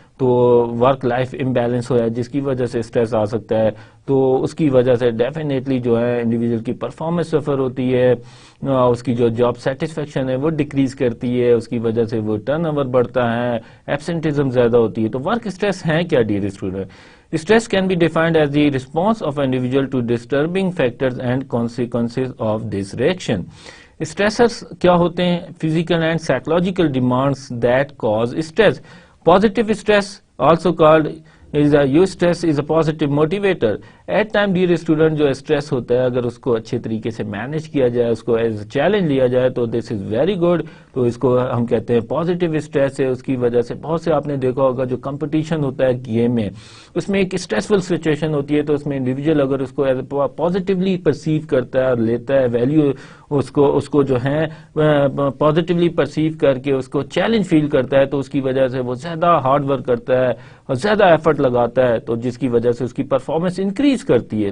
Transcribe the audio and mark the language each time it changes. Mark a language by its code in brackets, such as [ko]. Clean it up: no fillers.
[ur] تو work life imbalance ہو ہے جس کی وجہ سے اسٹریس آ سکتا ہے. تو اس کی وجہ سے ڈیفینیٹلی جو ہے انڈیویجول کی پرفارمنس سفر ہوتی ہے، اس کی جو جاب سیٹسفیکشن ہے وہ ڈکریز کرتی ہے، اس کی وجہ سے وہ ٹرن اوور بڑھتا ہے، ایبسنٹزم زیادہ ہوتی ہے. تو ورک اسٹریس ہے کیا dear student? [en] Stress can be defined as the response of an individual to disturbing factors and consequences of this reaction. Stressors [ur] کیا ہوتے ہیں؟ [en] Physical and psychological demands that cause stress. Positive stress, also called eustress, is a positive motivator. [ur] At time dear student جو stress ہوتا ہے اگر اس کو اچھے طریقے سے مینیج کیا جائے، اس کو ایز چیلنج لیا جائے تو [en] This is very good. [ur] تو اس کو ہم کہتے ہیں پازیٹیو اسٹریس ہے. اس کی وجہ سے بہت سے آپ نے دیکھا ہوگا جو کمپٹیشن ہوتا ہے گیم میں اس میں ایک اسٹریسفل سچویشن ہوتی ہے تو اس میں انڈیویجول اگر اس کو ایز پازیٹیولی پرسیو کرتا ہے اور لیتا ہے ویلیو اس کو جو ہے پازیٹیولی پرسیو کر کے اس کو چیلنج فیل کرتا ہے تو اس کی وجہ سے وہ زیادہ ہارڈ ورک کرتا ہے اور زیادہ ایفرٹ لگاتا ہے تو جس کی وجہ سے اس کی پرفارمنس انکریز کرتی ہے.